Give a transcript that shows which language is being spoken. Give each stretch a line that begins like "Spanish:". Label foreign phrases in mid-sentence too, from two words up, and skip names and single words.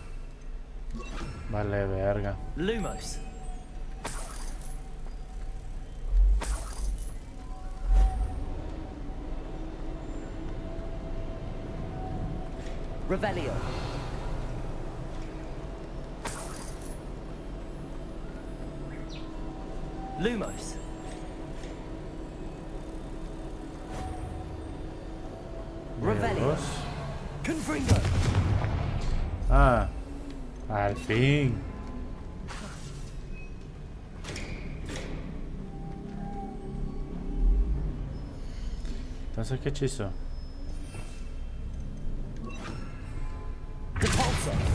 Spanish: Vale, verga. Lumos. Revelio. Lumos. Revelio. Confringo. Ah, al fin. Entonces, ¿qué hechizo? Depulso.